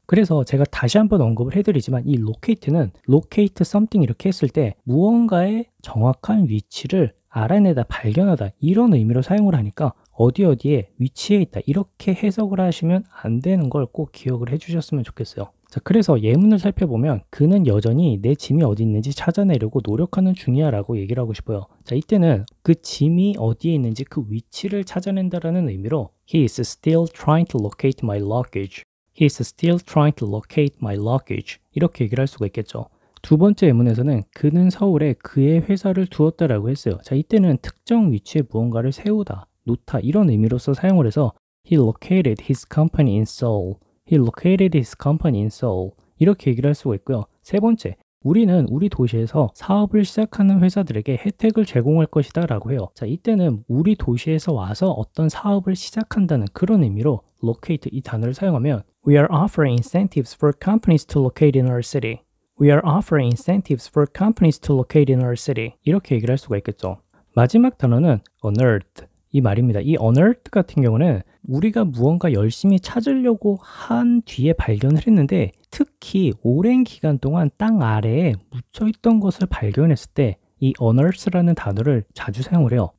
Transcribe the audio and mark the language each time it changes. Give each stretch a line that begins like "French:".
Korean: 그래서 제가 다시 한번 언급을 해드리지만 이 locate는 locate something 이렇게 했을 때 무언가의 정확한 위치를 알아내다, 발견하다 이런 의미로 사용을 하니까 어디에 위치해 있다 이렇게 해석을 하시면 안 되는 걸 꼭 기억을 해주셨으면 좋겠어요. 자, 그래서 예문을 살펴보면 그는 여전히 내 짐이 어디 있는지 찾아내려고 노력하는 중이야 라고 얘기를 하고 싶어요. 자, 이때는 그 짐이 어디에 있는지 그 위치를 찾아낸다라는 의미로
English: He is still trying to locate my luggage. He is still trying to locate my luggage.
Korean: 이렇게 얘기를 할 수가 있겠죠. 두 번째 예문에서는 그는 서울에 그의 회사를 두었다라고 했어요. 자, 이때는 특정 위치에 무언가를 세우다, 놓다 이런 의미로서 사용을 해서
English: He located his company in Seoul. He located his company in Seoul.
Korean: 이렇게 얘기를 할 수가 있고요. 세 번째, 우리는 우리 도시에서 사업을 시작하는 회사들에게 혜택을 제공할 것이다 라고 해요. 자, 이때는 우리 도시에서 와서 어떤 사업을 시작한다는 그런 의미로 locate 이 단어를 사용하면
English: We are offering incentives for companies to locate in our city. We are offering incentives for companies to locate in our city.
Korean: 이렇게 얘기를 할 수가 있겠죠. 마지막 단어는 unearthed 이 말입니다. 이 unearthed 같은 경우는 우리가 무언가 열심히 찾으려고 한 뒤에 발견을 했는데 특히 오랜 기간 동안 땅 아래에 묻혀있던 것을 발견했을 때 이 unearth라는 단어를 자주 사용을 해요.